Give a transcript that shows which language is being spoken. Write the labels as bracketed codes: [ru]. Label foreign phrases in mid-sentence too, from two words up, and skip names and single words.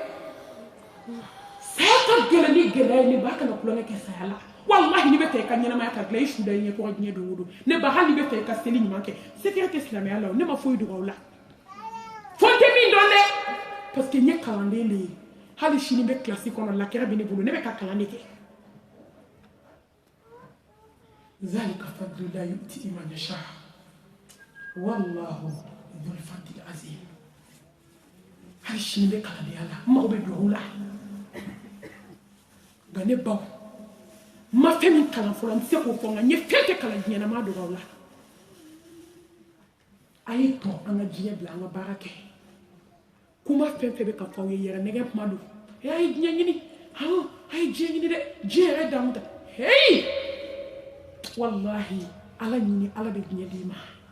[bm] saya ka gɛlɛn ni gɛlɛya ye ne ba kana kulonkɛ kɛ saya la wallahi ni bɛ fɛ i ka ɲɛnamaya ka dilan i su da i ɲɛ kɔrɔ diɲɛ don o don ne ba hali ni bɛ fɛ i ka seli ɲuman kɛ sekɛrɛ tɛ silamɛya la ne ma foyi dogo aw la fo n tɛ min dɔn dɛ [fr] parce que [bm] n ye kalanden de ye hali sini bɛ kilasi kɔnɔ lakɛrɛ bɛ ne bolo ne bɛ ka kalan de kɛ [ar] ذلك فضل الله يؤتيه من يشاء والله ذو الفضل العظيم [bm] hali sini bɛ kalandenya la n mago bɛ duwawu la nka ne baw n ma fɛn min kalan fɔlɔ n tɛ se k'o fɔ nka n ye fɛn fɛn kalan diɲɛ na n m'a dogo aw la a ye tɔn an ka diɲɛ bila an ka baara kɛ kuma fɛn fɛn bɛ ka fɔ aw ye yɛrɛ nɛgɛ kuma don a ye diɲɛ ɲini a ye diɲɛ ɲini dɛ diɲɛ yɛrɛ damu ta heyi wallahi ala ɲini ala bɛ diɲɛ d'i ma